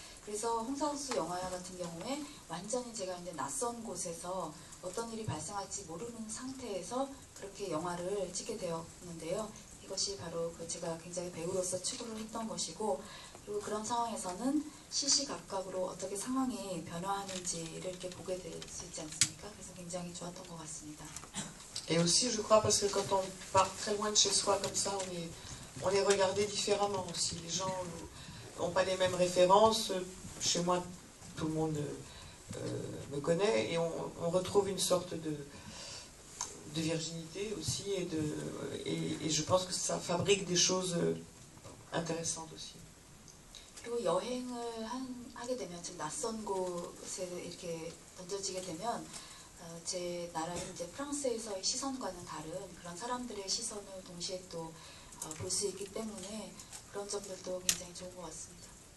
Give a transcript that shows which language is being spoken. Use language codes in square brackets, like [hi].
[ko] 그래서 홍상수 영화 같은 경우에 완전히 제가 이제 낯선 곳에서 어떤 일이 발생할지 모르는 상태에서 그렇게 영화를 찍게 되었는데요. 이것이 바로 제가 굉장히 배우로서 추구를 했던 것이고, 그리고 그런 상황에서는 시시각각으로 어떻게 상황이 변화하는지를 이렇게 보게 될 수 있지 않습니까? 그래서 굉장히 좋았던 것 같습니다. [fr] Et aussi, je crois, parce que quand on part très loin de chez soi comme ça, on est regardé différemment aussi. Les gens n'ont pas les mêmes références. Chez moi, tout le monde me connaît, et on retrouve une sorte de virginité aussi, et je pense que ça fabrique des choses intéressantes aussi. [ko] 그리고 여행을 하게 되면, 즉 낯선 곳에 이렇게 던져지게 되면 제 나라인 이제 프랑스에서의 시선과는 다른 그런 사람들의 시선을 동시에 또 볼 수 있기 때문에 그런 점들도 굉장히 좋은 것 같습니다.